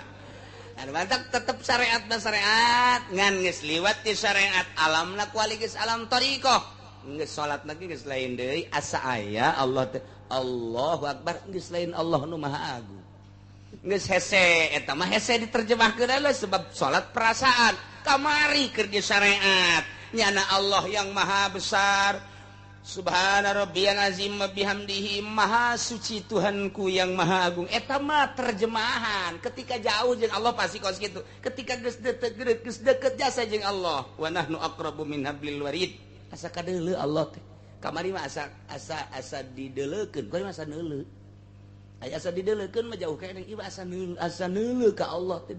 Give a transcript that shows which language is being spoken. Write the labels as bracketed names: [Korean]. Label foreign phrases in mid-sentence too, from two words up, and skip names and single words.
[Sundanese] Anu mantak tetep syariat dan syariat ngan geus liwat ti syariat alamna kuali geus alam thariqah. Geus salat lagi geus lain deui asa aya Allah teh [Arabic] الله أكبر [Sundanese] geus lain Allah nu maha agung. Geus hese eta mah hese diterjemahkeun [Indonesian] adalah sebab salat perasaan. [Sundanese] Kamari keur di syariat nyana Allah [Indonesian] yang maha besar. [Arabic] سبحان ربي العظيم وبحمده [Indonesian] maha suci Tuhanku yang maha agung. [Sundanese] Eta mah terjemahan. Ketika jauh jeung Allah pasti kos kitu. Ketika geus deket jasa jeung Allah. [Arabic] ونحن أقرب من حبل الوريد. [Sundanese] Asa kadeuleu Allah teh. Kamari mah asa dideuleukeun. Kamari mah asa neuleu. Aya asa dideuleukeun mah jauh kae ieu asa neuleu ka Allah teh.